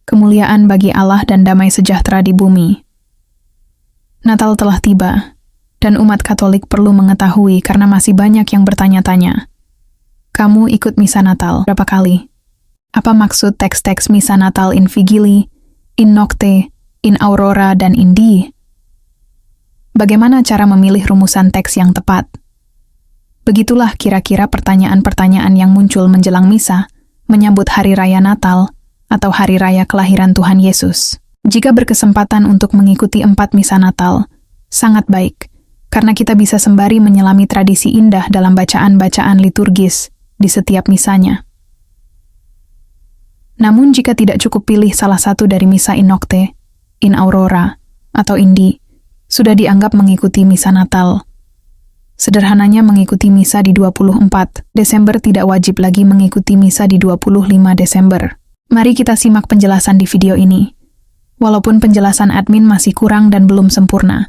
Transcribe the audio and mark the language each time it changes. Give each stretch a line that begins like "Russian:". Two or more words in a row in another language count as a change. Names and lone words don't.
Indonesian: Kemuliaan bagi Allah dan damai sejahtera di bumi. Natal telah tiba, dan umat Katolik perlu mengetahui karena masih banyak yang bertanya-tanya. Kamu ikut misa Natal berapa kali? Apa maksud teks-teks misa Natal
Latin: in Vigili, in Nocte, in Aurora,
Indonesian: dan
Latin: in Die?
Indonesian: Bagaimana cara memilih rumusan teks yang tepat? Begitulah kira-kira pertanyaan-pertanyaan yang muncul menjelang misa, menyambut Hari Raya Natal, atau Hari Raya Kelahiran Tuhan Yesus. Jika berkesempatan untuk mengikuti 4 misa Natal, sangat baik, karena kita bisa sembari menyelami tradisi indah dalam bacaan-bacaan liturgis di setiap misanya. Namun jika tidak cukup pilih salah satu dari misa
Latin: in Nocte, in Aurora,
Indonesian: atau
Latin: in Die,
Indonesian: sudah dianggap mengikuti misa Natal. Sederhananya mengikuti misa di 24 Desember tidak wajib lagi mengikuti misa di 25 Desember. Mari kita simak penjelasan di video ini. Walaupun penjelasan admin masih kurang dan belum sempurna.